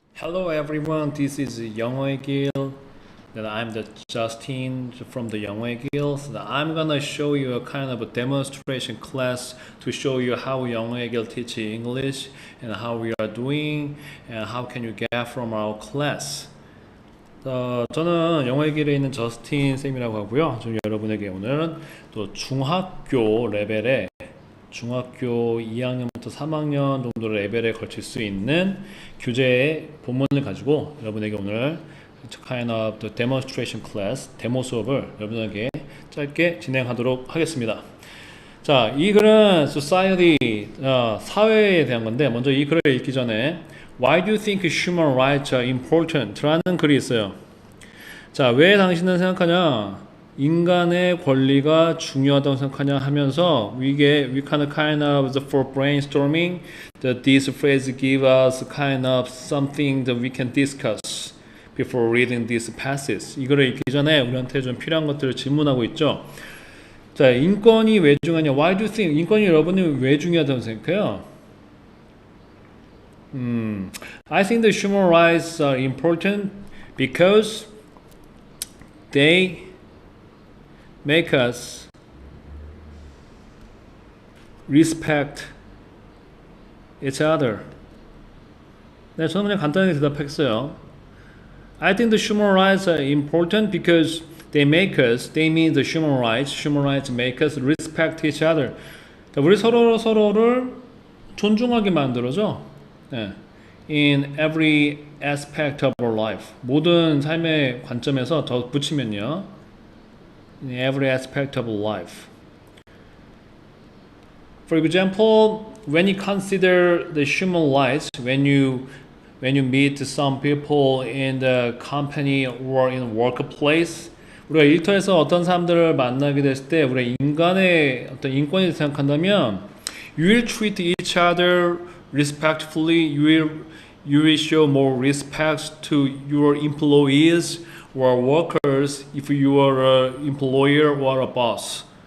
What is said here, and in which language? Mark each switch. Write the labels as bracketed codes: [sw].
[en] Hello everyone, this is 영어의 길. I'm the Justin from the 영어의 길. I'm gonna show you a kind of a demonstration class to show you how 영어의 길 teach English and how we are doing and how can you get from our class. [ko] 저는 영어의 길에 있는 저스틴 쌤이라고 하고요. 좀 여러분에게 오늘은 또 중학교 레벨의 중학교 2학년부터 3학년 정도 레벨에 걸칠 수 있는 교재의 본문을 가지고 여러분에게 오늘 [en] kind of the demonstration class, [ko] 데모 수업을 여러분에게 짧게 진행하도록 하겠습니다. 자, 이 글은 society, 사회에 대한 건데 먼저 이 글을 읽기 전에 [en] Why do you think human rights are important? [ko] 라는 글이 있어요. 자, 왜 당신은 생각하냐? 인간의 권리가 중요하다고 생각하냐 하면서 [en] we kind of for brainstorming that this phrase give us kind of something that we can discuss before reading this passage. [ko] 이거를 읽기 전에 우리한테 좀 필요한 것들을 질문하고 있죠. 자, 인권이 왜 중요하냐? [en] Why do you think [ko] 인권이 여러분이 왜 중요하다고 생각해요? [en] I think the human rights are important because they make us respect each other. [ko] 네, 저는 그냥 간단하게 대답했어요. [en] I think the human rights are important because they mean the human rights make us respect each other. [ko] 우리 서로를 존중하게 만들어줘. 네. [en] In every aspect of our life. [ko] 모든 삶의 관점에서 더 붙이면요. [en] In every aspect of life. For example, when you consider the human rights, when you meet some people in the company or in the workplace, [ko] 우리가 일터에서 어떤 사람들을 만나게 됐을 때 우리가 인간의 어떤 인권에 생각한다면 [en] you will treat each other respectfully, you will show more respect to your employees or workers if you are an employer or a boss.